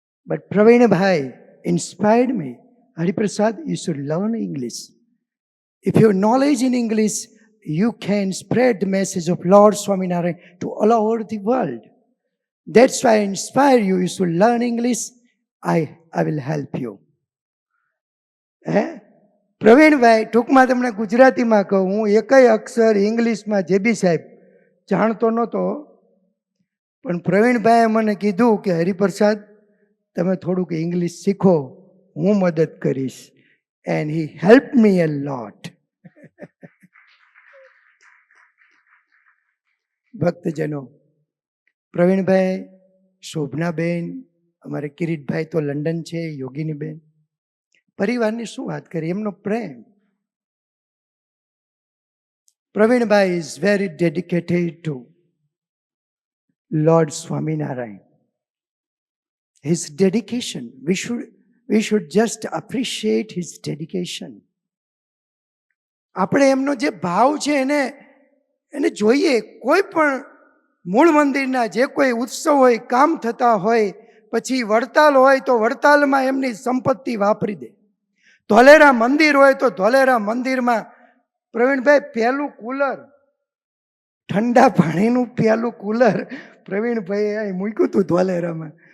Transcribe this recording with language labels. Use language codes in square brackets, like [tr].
[en] But Praveen Bhai inspired me. Hariprasad, you should learn English. If you have knowledge in English, you can spread the message of Lord Swaminarayan to all over the world. That's why I inspire you. You should learn English. I will help you. [gu] Pravinbhai, ટૂંકમાં તમને ગુજરાતીમાં કહું, હું એકય અક્ષર ઇંગ્લિશમાં જે બી સાહેબ જાણતો નહોતો, પણ પ્રવીણભાઈએ મને કીધું કે હરિપ્રસાદ તમે થોડુંક ઇંગ્લિશ શીખો, હું મદદ કરીશ. [en] And he help me a lot. [gu] ભક્તજનો, પ્રવીણભાઈ, શોભનાબેન, અમારે કિરીટભાઈ તો લંડન છે, યોગીની બેન, પરિવારની શું વાત કરી, એમનો પ્રેમ. [en] Pravinbhai is very dedicated to Lord Swaminarayan. His dedication, we should just appreciate his dedication. [gu] આપણે એમનો જે ભાવ છે એને જોઈએ. કોઈ પણ મૂળ મંદિરના જે કોઈ ઉત્સવ હોય, કામ થતા હોય, પછી વડતાલ હોય તો વડતાલમાં એમની સંપત્તિ વાપરી દે. ધોલેરા મંદિર હોય તો ધોલેરા મંદિરમાં પ્રવીણભાઈ પહેલું કુલર, ઠંડા પાણીનું પહેલું કુલર પ્રવીણભાઈએ અહીં મૂક્યું હતું ધોલેરામાં.